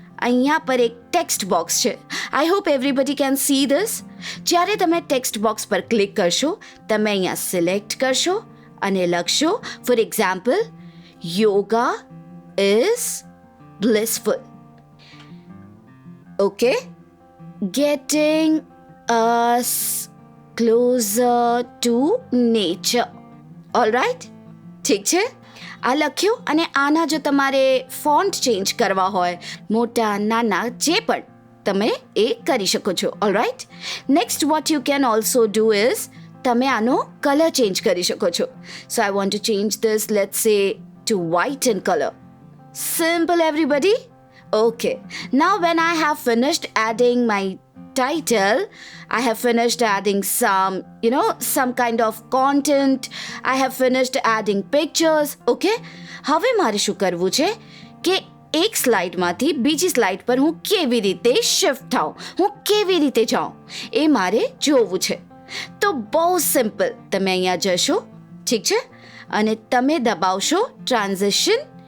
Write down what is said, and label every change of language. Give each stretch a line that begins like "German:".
Gujarati: અહીંયા પર એક ટેક્સ્ટ બોક્સ છે.
English: I hope everybody can see this.
Gujarati: જ્યારે તમે ટેક્સ્ટ બોક્સ પર ક્લિક કરશો તમે અહીંયા સિલેક્ટ કરશો અને લખશો
English: For example yoga is blissful. Okay, getting us closer to nature. All right,
Gujarati: ઠીક છે, આ લખ્યું. અને આના જો તમારે ફોન્ટ ચેન્જ કરવા હોય, મોટા નાના જે પણ તમે એ કરી શકો છો.
English: all right, next what you can also do is
Gujarati: તમે આનો કલર ચેન્જ કરી શકો છો.
English: So I want to change this, let's say to white in colour. Simple, everybody? Okay. Now when I have finished adding my title, I have finished adding some kind of content, I have finished adding pictures. Okay?
Gujarati: હવે મારે શું કરવું છે કે એક સ્લાઇડમાંથી બીજી slide પર હું કેવી રીતે શિફ્ટ થાઉં, હું કેવી રીતે જાઉં એ મારે જોવું છે. તો બહુ સિમ્પલ, તમે અહીંયા જશો, ઠીક છે, અને તમે દબાવશો ટ્રાન્ઝિશન.